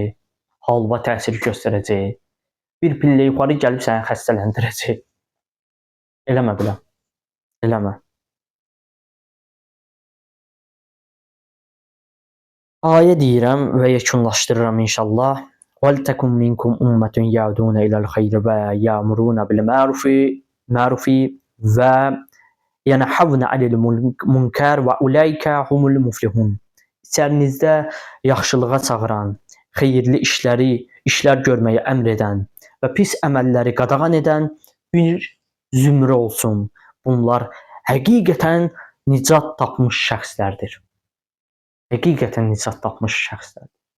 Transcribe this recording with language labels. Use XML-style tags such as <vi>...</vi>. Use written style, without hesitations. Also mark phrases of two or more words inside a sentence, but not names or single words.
<az>Halva təsir göstərəcək. Bir pillə yuxarı gəlib səni xəstələndirəcək. Eləmə belə. Eləmə. Ayə deyirəm və yekunlaşdırıram inşallah.</az> <ar>وَلْتَكُنْ مِنْكُمْ أُمَّةٌ يَهْدُونَ إِلَى الْخَيْرِ وَيَأْمُرُونَ بِالْمَعْرُوفِ وَيَنْهَوْنَ عَنِ الْمُنكَرِ وَأُولَئِكَ هُمُ الْمُفْلِحُونَ.</ar> <az>İçərinizdə yaxşılığa çağıran, xeyirli işlər görməyə əmr edən və pis əməlləri qadağan edən bir zümrə olsun. Bunlar həqiqətən nicat tapmış şəxslərdir. Həqiqətən nicat tapmış şəxslərdir.</az>